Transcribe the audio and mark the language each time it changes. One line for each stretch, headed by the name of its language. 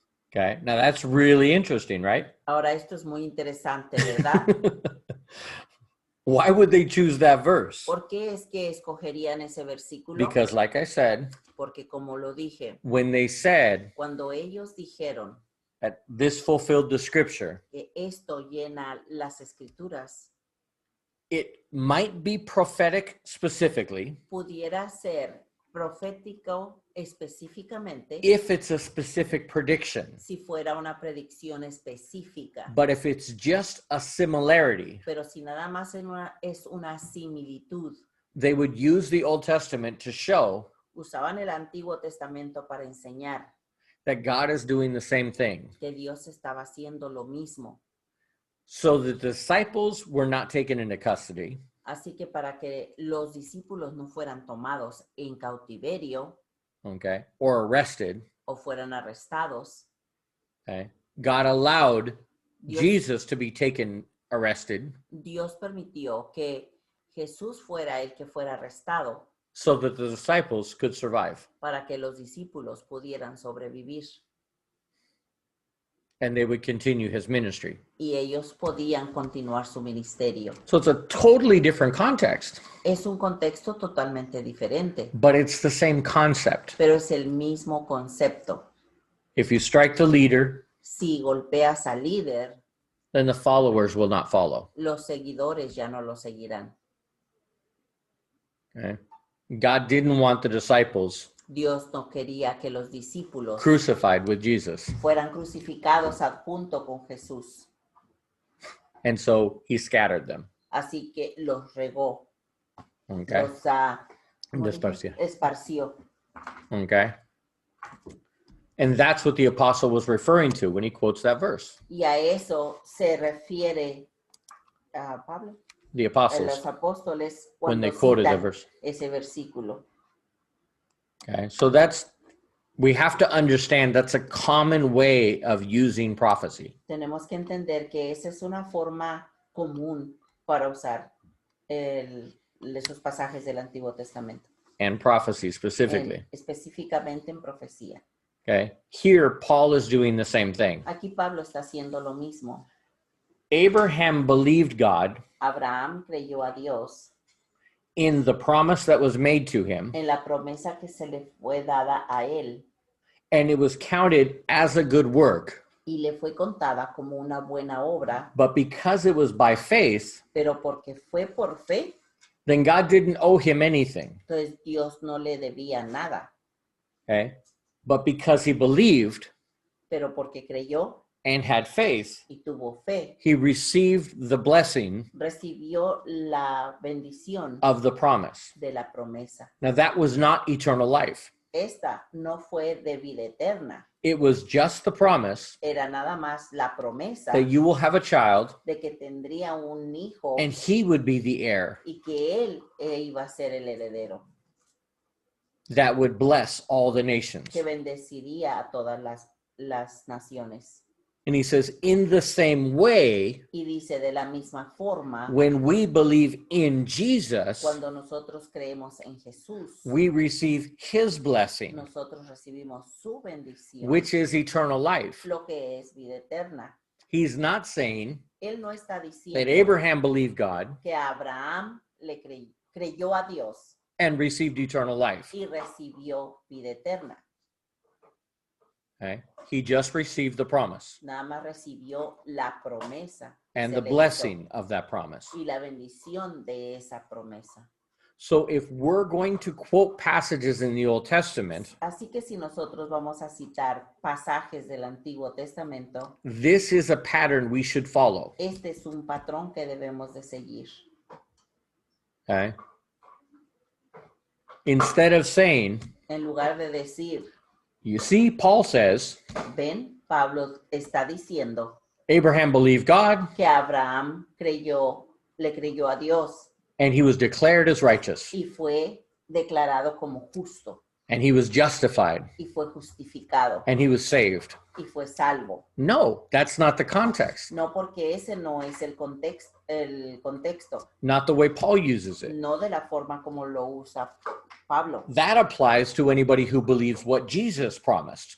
English: Okay, now that's really interesting, right?
Spanish: Ahora, esto es muy interesante, ¿verdad?
English: Why would they choose that verse?
Spanish: ¿Por qué es que escogerían ese versículo?
English: Because, like I said,
Spanish: Porque como lo dije,
English: when they said
Spanish: cuando ellos dijeron
English: that this fulfilled the scripture,
Spanish: que esto llena las escrituras,
English: it might be prophetic specifically
Spanish: pudiera ser profético específicamente
English: if it's a specific prediction.
Spanish: si fuera una predicción específica.
English: But if it's just a similarity,
Spanish: Pero si nada más es una similitud,
English: they would use the Old Testament to show
Spanish: usaban el Antiguo Testamento para enseñar
English: that God is doing the same thing.
Spanish: que Dios estaba haciendo lo mismo.
English: So the disciples were not taken into custody.
Spanish: Así que para que los discípulos no fueran tomados en cautiverio
English: Okay, or arrested,
Spanish: o fueran arrestados,
English: okay, God allowed
Spanish: Dios-
English: Jesus to be taken arrested
Spanish: Dios permitió que Jesús fuera el que fuera arrestado
English: so that the disciples could survive
Spanish: para que los discípulos pudieran sobrevivir
English: and they would continue his ministry.
Spanish: y ellos podían continuar su ministerio.
English: So it's a totally different context,
Spanish: Es un contexto totalmente diferente,
English: but it's the same concept.
Spanish: pero es el mismo concepto.
English: If you strike the leader,
Spanish: Si golpeas al líder,
English: then the followers will not follow.
Spanish: los seguidores ya no lo seguirán.
English: Okay? God didn't want the disciples
Spanish: Dios no quería que los discípulos
English: crucified with Jesus.
Spanish: fueran crucificados junto con Jesús.
English: And so he scattered them.
Spanish: Así que los regó,
English: Okay.
Spanish: los ¿cómo dice? Dispersió. Esparció.
English: Okay. And that's what the apostle was referring to when he quotes that verse.
Spanish: Y a eso se refiere Pablo,
English: The
Spanish: los
English: apostles,
Spanish: apóstoles
English: when they
Spanish: cuando
English: quoted the
Spanish: citan
English: verse.
Spanish: ese versículo.
English: Okay. So we have to understand that's a common way of using prophecy.
Spanish: Tenemos que entender que esa es una forma común para usar esos pasajes del Antiguo Testamento,
English: and prophecy specifically.
Spanish: específicamente en profecía.
English: Okay. Here, Paul is doing the same thing.
Spanish: Aquí Pablo está haciendo lo mismo.
English: Abraham believed God
Spanish: Abraham creyó a Dios
English: in the promise that was made to him,
Spanish: en la promesa que se le fue dada a él
English: and it was counted as a good work.
Spanish: y le fue contada como una buena obra,
English: But because it was by faith,
Spanish: pero porque fue por fe,
English: then God didn't owe him anything.
Spanish: entonces Dios no le debía nada,
English: Okay. But because he believed
Spanish: pero porque creyó
English: and had faith,
Spanish: y tuvo fe,
English: he received the blessing
Spanish: recibió la bendición
English: of the promise.
Spanish: de la promesa.
English: Now, that was not eternal life.
Spanish: Esta no fue de vida eterna,
English: It was just the promise
Spanish: era nada más la promesa
English: that you will have a child
Spanish: de que tendría un hijo
English: and he would be the heir
Spanish: y que él iba a ser el heredero,
English: that would bless all the nations.
Spanish: que bendeciría a todas las naciones.
English: And he says, in the same way,
Spanish: Y dice, de la misma forma,
English: when we believe in Jesus,
Spanish: cuando nosotros creemos en Jesús,
English: we receive his blessing,
Spanish: nosotros recibimos su bendición,
English: which is eternal life.
Spanish: lo que es vida eterna.
English: He's not saying
Spanish: Él no está
English: that
Spanish: diciendo
English: Abraham believed God
Spanish: que Abraham le creyó a Dios
English: and received eternal life.
Spanish: y recibió vida eterna.
English: Okay? He just received the promise
Spanish: Nada más recibió la promesa que
English: and
Spanish: se
English: the
Spanish: le hizo
English: blessing of that promise.
Spanish: y la bendición de esa promesa.
English: So if we're going to quote passages in the Old Testament,
Spanish: Así que si nosotros vamos a citar pasajes del Antiguo Testamento,
English: this is a pattern we should follow.
Spanish: este es un patrón que debemos de seguir.
English: Okay? Instead of saying,
Spanish: En lugar de decir,
English: you see, Paul says,
Spanish: ven, Pablo está diciendo
English: Abraham believed God
Spanish: que Abraham le creyó a Dios
English: and he was declared as righteous
Spanish: y fue declarado como justo
English: and he was justified
Spanish: y fue justificado
English: and he was saved.
Spanish: y fue salvo.
English: No, that's not the context.
Spanish: No, porque ese no es el contexto,
English: Not the way Paul uses it.
Spanish: no de la forma como lo usa Pablo.
English: That applies to anybody who believes what Jesus promised.